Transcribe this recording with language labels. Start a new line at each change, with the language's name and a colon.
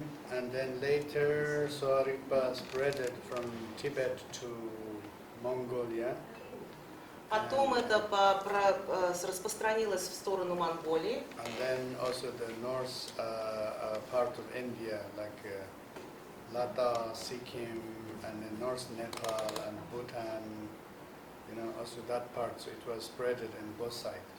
English: And then later Sowa Rigpa spread from Tibet to Mongolia.
Russian: Потом это распространилось в сторону Монголии.
English: And then also the north part of India, like Ladakh, Sikkim, and then North Nepal and Bhutan, you know, also that part. So it was spread in both sides.